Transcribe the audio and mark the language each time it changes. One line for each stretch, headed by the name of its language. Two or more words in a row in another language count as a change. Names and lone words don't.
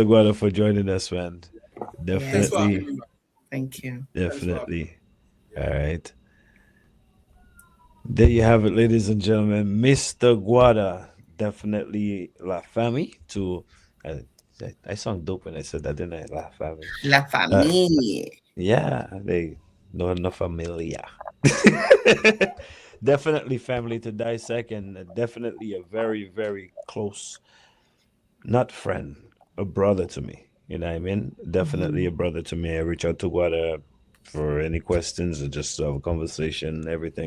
English: Guada, for joining us, man. Thanks for Definitely. having me. Thank you. Definitely. All right. There you have it, ladies and gentlemen. Mr. Gwada, definitely La Famille to. I sound dope when I said that, didn't I? La Famille. La Uh, famille. yeah, they no familia. Definitely family to dissect, and definitely a very very close, not friend, a brother to me. You know what I mean? Definitely a brother to me. I reach out to Gwada for any questions or just to have a conversation, everything.